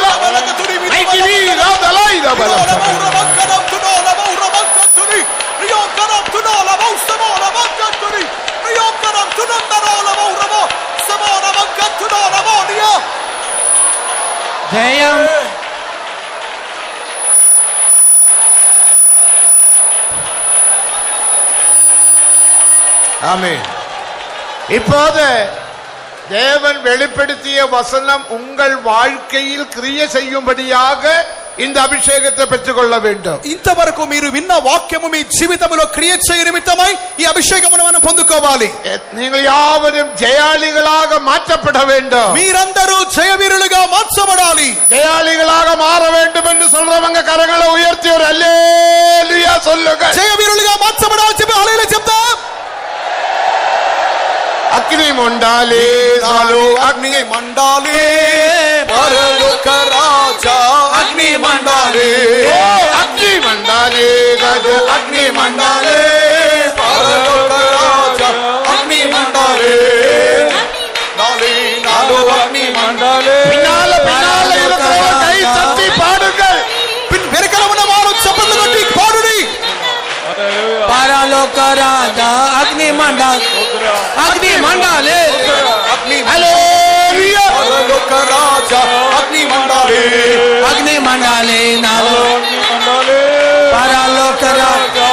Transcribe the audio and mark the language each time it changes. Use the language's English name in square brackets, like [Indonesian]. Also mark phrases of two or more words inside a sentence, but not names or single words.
[Telugu] మైకి వీరా దలైల బల. జయం. [Tamil] ஆமென். இப்போது தேவன் வெளிப்படுத்திய வசனம் உங்கள் வாழ்க்கையில் கிரியை செய்யும்படியாக இந்த அபிஷேகத்தை பெற்றுக்கொள்ள வேண்டும். [Telugu] ఇంతవరకు మీరు విన్న వాక్యము మీ జీవితంలో క్రియ చేయ నిమిత్తమై ఈ అభిషేకమును మనం పొందుకోవాలి. [Tamil] நீங்கள் யாவரும் ஜெயாளிகளாக மாற்றப்பட வேண்டும். [Telugu] మీరందరూ జయవీరులుగా మార్చబడాలి. [Tamil] ஜெயாளிகளாக மாற வேண்டும் என்று சொல்றவங்க கரங்களை உயர்த்தி ஒரு அல்லேலூயா சொல்லுங்க. [Telugu] జయవీరులుగా మార్చబడాలి చెప్పి హల్లెలూయా చెప్తాం. అగ్ని మండాలి నాలో, అగ్ని మండాలి పరలోక రాజా. అగ్ని మండాలి, అగ్ని మండాలి గదు, అగ్ని మండాలి పరలోక రాజా. అగ్ని మండాలి నాలో, అగ్ని మండాలి. [Tamil] பின்னால பின்னால இருக்கிறவங்க கை தட்டி பாடுங்கள். [Telugu] వెనకాల ఉన్న వారు చప్పట్లు కొట్టి పాడుడి. పరలోక రాజా. అగ్ని మండాలి, అగ్ని మండాలి. హల్లెలూయా. పరలోక రాజా. అగ్ని మండాలి, అగ్ని మండాలి నాలో, పరలోక రాజా.